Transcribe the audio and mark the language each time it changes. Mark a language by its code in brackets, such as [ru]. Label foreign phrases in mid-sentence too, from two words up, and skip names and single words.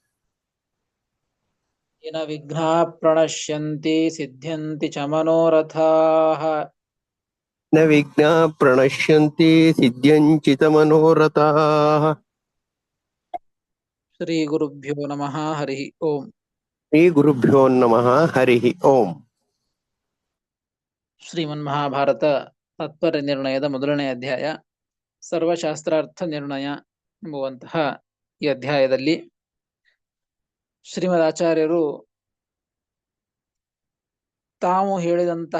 [sa] येन विघ्नाः प्रणश्यन्ति सिद्ध्यन्ति च मनोरथाः न विघ्नाः प्रणश्यन्ति सिद्ध्यञ्चितमनोरथाः श्रीगुरुभ्यो नमः हरिः ओम्. श्रीगुरुभ्यो नमः हरिः ओम्. [kn] ಶ್ರೀಮನ್ಮಹಾಭಾರತ ತಾತ್ಪರ್ಯ ನಿರ್ಣಯದ ಮೊದಲನೇ ಅಧ್ಯಾಯ ಸರ್ವಶಾಸ್ತ್ರಾರ್ಥ ನಿರ್ಣಯ ಎಂಬುವಂತಹ ಈ ಅಧ್ಯಾಯದಲ್ಲಿ ಶ್ರೀಮದ್ ಆಚಾರ್ಯರು ತಾವು ಹೇಳಿದಂತಹ